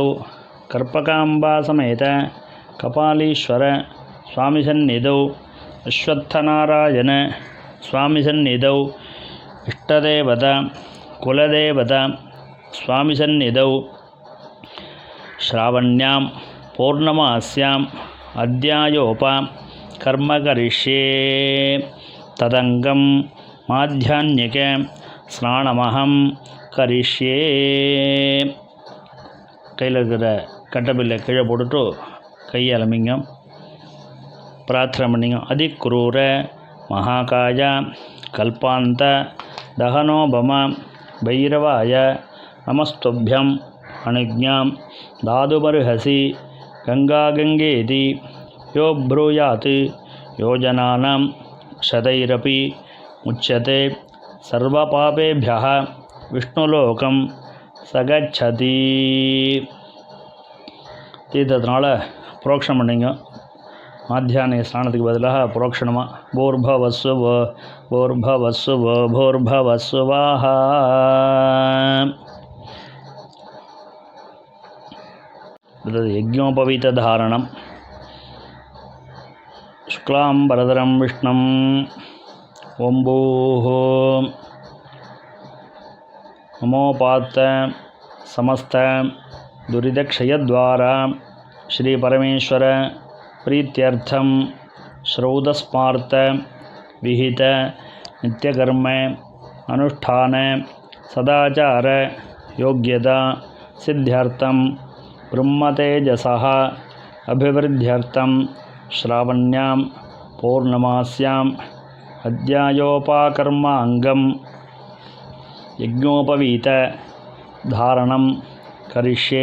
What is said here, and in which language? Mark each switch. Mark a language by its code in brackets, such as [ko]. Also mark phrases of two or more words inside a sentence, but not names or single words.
[sa] कर्पकांबा समेत कपालीश्वर स्वामिसन्निधौ अश्वत्थनारायण स्वामिसन्निधौ इष्टदेवता कुलदेवता स्वामिसन्निधौ श्रावण्यां पौर्णमास्याम् अध्यायोप कर्म करिष्ये तदंगं माध्याह्निक स्नानमहं करिष्ये [ta] கையில் இருக்கிற கட்டபில்லை கீழே போட்டுட்டு கையால் மிங்க பிரார்த்தனை பண்ணிங்க [sa] अतिक्रूर महाकाय कल्पान्त தகனோபம भैरवाय नमस्तुभ्यं अनुज्ञां दातुमर्हसि गंगागंगेति यो ब्रूयात् योजनानां शतैरपि मुच्यते सर्वपापेभ्यः विष्णुलोकं सगच्छति [ta] தீர்த்தத்தினால புரோக்ஷணம் பண்ணிங்க. மாத்தியானிய ஸ்நானத்துக்கு பதிலாக புரோக்ஷணமாக [sa] भूर्भुवस्सुव भूर्भुवस्सुव भूर्भुवस्सुवाः. [ta] அடுத்தது யஜ்ஞோபவீத தாரணம். [sa] शुक्लांबरधरं विष्णुं ओंभूः नमोपात्त समस्त दुरितक्षयद्वारा श्री परमेश्वर प्रीत्यर्थं श्रौतस्मार्त विहित नित्यकर्म अनुष्ठान सदाचार योग्यता सिद्ध्यर्थं ब्रह्मतेजसः अभिवृद्ध्यर्थं श्रावण्यां पौर्णमास्याम् अध्यायोपाकर्मांगं यज्ञोपवीत धारणं करिष्ये.